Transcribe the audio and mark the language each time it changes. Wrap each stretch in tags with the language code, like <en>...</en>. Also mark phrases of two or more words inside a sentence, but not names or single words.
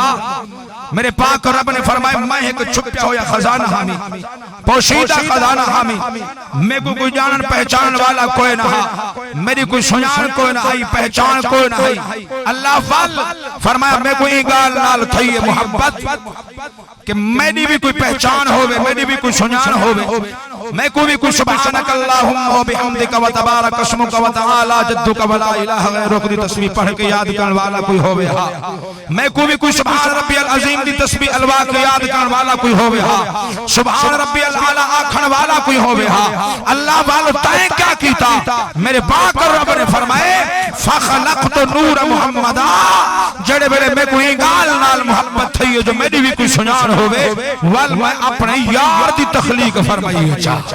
<skr>میرے پاک رب نے فرمایا میں ایک چھپا ہوا خزانہ ہامی، پوشیدہ خزانہ ہامی، میں کو کوئی جانن پہچان والا کوئی نا، میری کوئی سنان کوئی نا آئی، پہچان کوئی نا آئی. اللہ وال فرمایا میں کوئی گال نال تھئی ہے محبت کہ میری بھی کوئی پہچان ہووے، میری بھی کوئی سنان ہووے، میں کو بھی کوئی</skr> <ar>سبحانك اللهم وبحمدك وتبارك اسمك وتعالى جدك ولا إله غيرك</ar> <skr>دی تسبیح پڑھ کے یاد کرنے والا کوئی ہووے ہا. میں کو بھی کوئی</skr> <ar>سبحان ربي العظيم</ar> <skr>دی تسبیح الوا کے یاد کرنے والا کوئی ہووے ہا,</skr> <ar>سبحان ربي الأعلى</ar> <skr>آکھن والا کوئی ہووے ہا. اللہ والو تے کیا کیتا، میرے پاک رب نے فرمائے</skr> <ar>فخلقت نور محمد,</ar> <skr>جیڑھے بیلے میں کوئی گال نال محبت تھئی جو میری بھی کوئی سنان ہووے ول میں اپنے یار دی تخلیق فرمائی ہے.</skr>